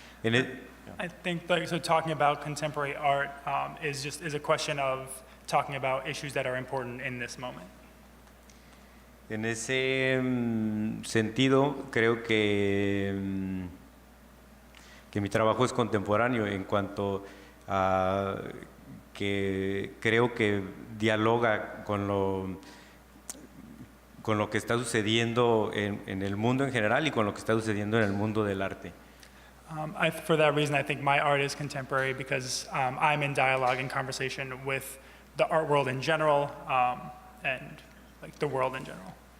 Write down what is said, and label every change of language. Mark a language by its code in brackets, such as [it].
[en] I think, like, so talking about contemporary art is a question of talking about issues that are important in this moment. [es] En ese sentido, creo que mi trabajo es contemporáneo en cuanto a que creo que dialoga con lo que está sucediendo en el mundo en general y con lo que está sucediendo en el mundo del arte. [en] For that reason, I think my art is contemporary because I'm in dialogue and conversation with the art world in general and like the world in general.